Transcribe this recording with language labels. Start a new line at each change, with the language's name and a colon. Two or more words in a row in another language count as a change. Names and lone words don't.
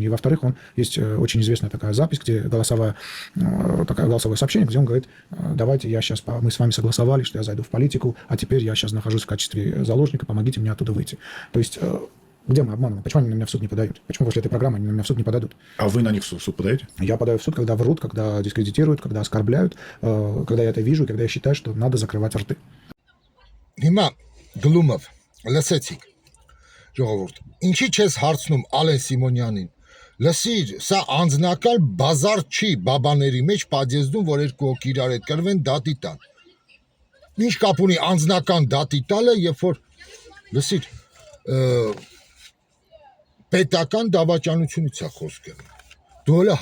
Russian: И, во-вторых, он есть очень известная такая запись, где голосовое сообщение, где он говорит: давайте мы с вами согласовали, что я зайду в политику, а теперь я сейчас нахожусь в качестве заложника, помогите мне оттуда выйти. То есть, где мы обманываем? Почему они на меня в суд не подают? Почему после этой программы они на меня в суд не подадут? А вы на них в суд подаете? Я подаю в суд, когда врут, когда дискредитируют, когда оскорбляют, когда я это вижу, когда я считаю, что надо закрывать рты.
Armenian: Հիմա Գլումով, լսեցիք, ժողովուրդ, ինչի չես հարցնում Ալեն Սիմոնյանին, լսիր, սա անձնական բազար չի բաբաների մեջ պատեզդում, որ երկու հոգի իրար հետ կրվեն դատի տան։ Ինչ կապ ունի անձնական դատի տալը, երբ որ, լսիր, պետական դավաճանությունից է խոսքը։ Դու հələ